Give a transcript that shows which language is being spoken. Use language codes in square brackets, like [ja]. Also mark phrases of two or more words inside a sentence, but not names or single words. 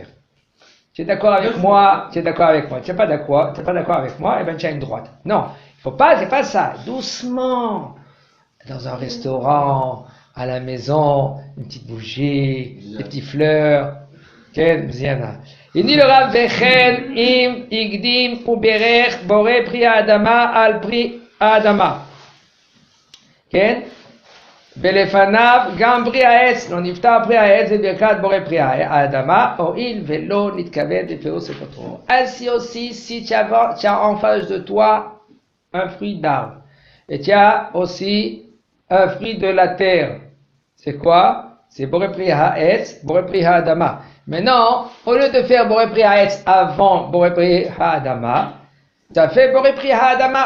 [fr] Tu es d'accord avec moi? Tu es d'accord avec moi? Tu n'es pas d'accord avec moi? Eh bien, tu as une droite. Non, il faut pas, c'est pas ça. Doucement. Dans un restaurant, à la maison, une petite bougie, des petites fleurs. Il dit le Rav [he] וכן אם הקדים ובירך בורא פרי האדמה על פרי האדמה. ולפניו גם פרי העץ, לא נפטר פרי העץ בברכת בורא פרי האדמה, הואיל ולא נתכוון בפירוש ספטרו. [fr] Ainsi aussi, si tu as en face de toi un fruit d'arbre, et tu as aussi un fruit de la terre, c'est quoi? [he] C'est בורא פרי העץ, בורא פרי האדמה. [fr] Maintenant, au lieu de faire [he] בורא פרי העץ [fr] avant [he] בורא פרי האדמה, [fr] tu as fait [he] בורא פרי האדמה.